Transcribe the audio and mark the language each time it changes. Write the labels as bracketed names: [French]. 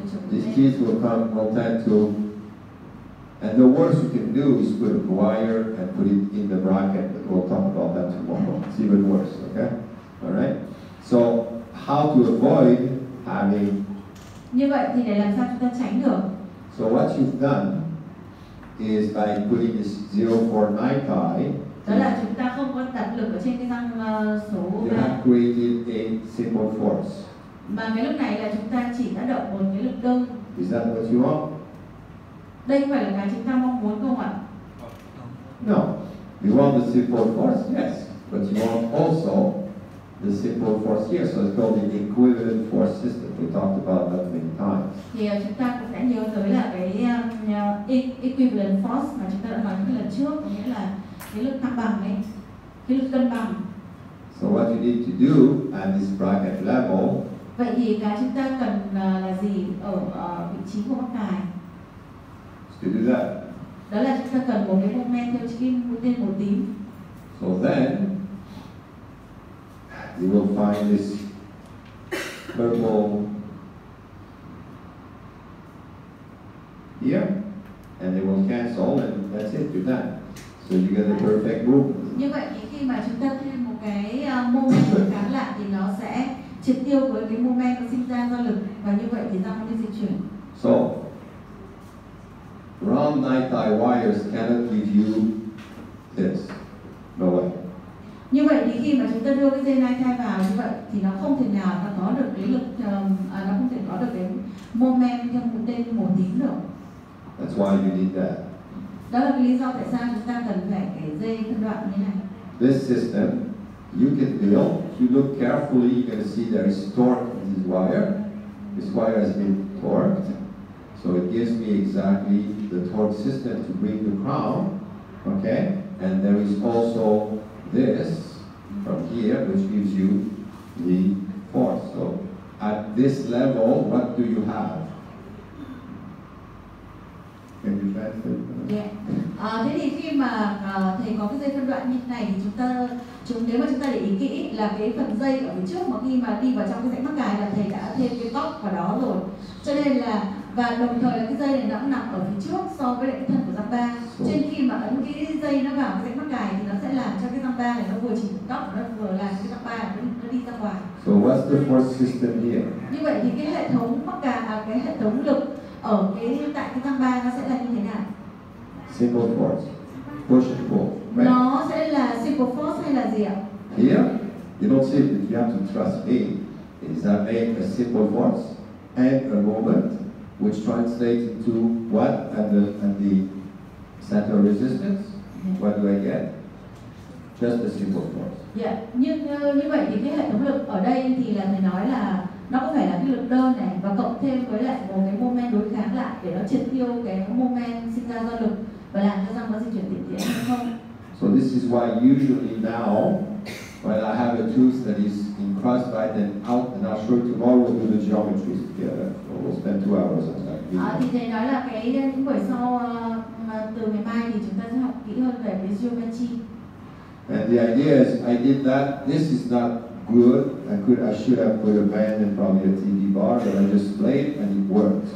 [English] These teeth will tend to, and the worst you can do is put a wire and put it in the bracket, but we'll talk about that tomorrow. It's even worse, okay? Alright? So, how to avoid having [Vietnamese] Như vậy thì để làm sao chúng ta tránh được? [English] So what you've done is by putting this 049 tie, [Vietnamese] Đó là chúng ta không có đặt lực ở trên cái răng số [English] you [Vietnamese] 3, [English] have created a simple force. [Vietnamese] mà cái lúc này là chúng ta chỉ đã động một cái lực đơn. [English] Is that what you want? [Vietnamese] Đây không phải là cái chúng ta mong muốn không ạ? [English] No. You want the simple force, yes, but you want also the simple force here, so it's called the equivalent force system. We talked about that many times. [Vietnamese] Thì chúng ta cũng đã nhớ tới là cái equivalent force mà chúng ta đã nói cái lần trước, có nghĩa là cái lực thăng bằng ấy, cái lực cân bằng. [English] So what you need to do at this bracket level, [Vietnamese] Vậy thì cái chúng ta cần là gì ở vị trí của mắc cài? [English] is to do that. [Vietnamese] Đó là chúng ta cần một cái moment theo cái mũi tên màu tím. [English] So then, you will find this purple here, and they will cancel, and that's it, you're done. So you get the perfect movement. [Vietnamese] Như vậy thì khi mà chúng ta thêm một cái moment đối kháng lại thì nó sẽ triệt tiêu với cái moment nó sinh ra do lực, và như vậy thì răng nó đi di chuyển. [English] So, round night tie wires cannot give you this. No way. [Vietnamese] Như vậy thì khi mà chúng ta đưa cái dây nai thai vào như vậy thì nó không thể nào nó có được cái lực, nó không thể có được cái moment theo mũi tên màu tím được. [English] That's why you need that. [Vietnamese] Đó là cái lý do tại sao chúng ta cần phải cái dây phân đoạn như này. [English] This system, you can build. If you look carefully, you're going to see there is torque in this wire. This wire has been torqued. So it gives me exactly the torque system to bring the crown. Okay? And there is also this from here, which gives you the force. So at this level, what do you have? Can you translate? Yeah. [Vietnamese] Thế thì khi mà thầy có cái dây phân đoạn như thế này thì nếu mà chúng ta để ý kỹ là cái phần dây ở phía trước mà khi mà đi vào trong cái rãnh mắc cài là thầy đã thêm cái tóc vào đó rồi, cho nên là và đồng thời là cái dây này nó cũng nằm ở phía trước so với lại cái thân của răng ba. Cho nên khi mà ấn cái dây nó vào cái rãnh mắc cài thì nó sẽ làm cho cái răng ba này nó vừa chỉ tóc, nó vừa làm cho cái răng ba nó đi ra ngoài. [English] So what's the force system here? [Vietnamese] Như vậy thì cái hệ thống mắc cài, cái hệ thống lực ở tại cái răng ba nó sẽ là như thế nào? [English] Simple force, push and pull, right? [Vietnamese] Nó sẽ là simple force hay là gì ạ? [English] Here, you don't see it, but you have to trust me. Is that make a simple force and a moment, which translates into what at the center of resistance? What do I get? Just a simple force. Yeah. [Vietnamese] Như vậy thì cái hệ thống lực ở đây thì là thầy nói là nó có phải là cái lực đơn này và cộng thêm với lại một cái moment đối kháng lại để nó triệt tiêu cái moment sinh ra do lực và làm cho răng nó di chuyển tiện tiện hay không? [English] So this is why usually now, when I have a tooth that is in crossbite and out, and I'll show you tomorrow, we'll do the geometries together. So we'll spend 2 hours on that. [Vietnamese] Thì thầy nói là những buổi sau từ ngày mai thì chúng ta sẽ học kỹ hơn về cái geometry. [English] And the idea is, I did that. This is not good. I should have put a band and probably a TV bar, but I just played and it works.